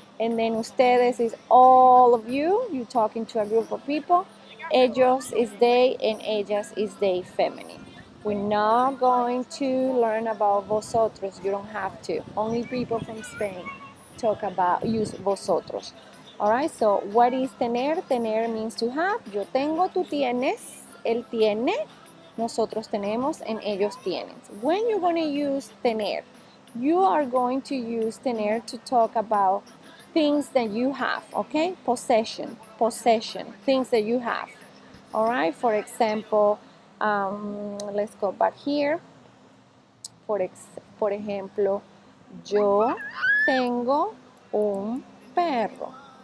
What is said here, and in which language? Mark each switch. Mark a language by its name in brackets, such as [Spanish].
[English] And then ustedes is all of you, you're talking to a group of people. Ellos is they, and ellas is they, feminine. We're not going to learn about vosotros. You don't have to. Only people from Spain use vosotros. All right, so what is tener? Tener means to have. [Spanish] Yo tengo, tú tienes, él tiene, nosotros tenemos, and ellos tienen. [English] When you're going to use tener, you are going to use tener to talk about things that you have, okay? Possession, things that you have. All right, for example, let's go back here. [Spanish] Por ejemplo, yo tengo un perro.